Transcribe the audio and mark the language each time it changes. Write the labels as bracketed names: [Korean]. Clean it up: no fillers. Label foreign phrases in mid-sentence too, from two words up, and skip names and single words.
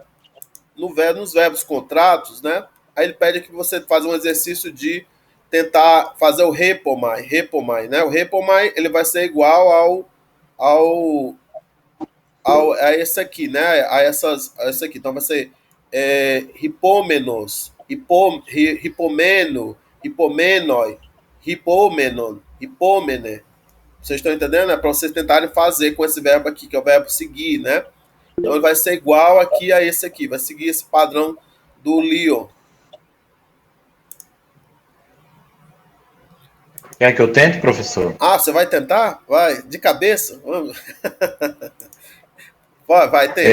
[Portuguese] Nos verbos contratos, né? Aí ele pede que você faça um exercício de tentar fazer o repomai, né? O repomai, ele vai ser igual a esse aqui, né? A essa aqui. Então vai ser [Greek] ἑπόμενος, ἑπομένου, ἑπομένῳ, ἑπόμενον, ἑπόμενε. [Portuguese] Vocês estão entendendo? É para vocês tentarem fazer com esse verbo aqui, que é o verbo seguir, né? Então ele vai ser igual aqui a esse aqui, vai seguir esse padrão do Leon. Quer que eu tente, professor? Ah, você vai tentar? Vai, de cabeça? Vamos. Vai, tente.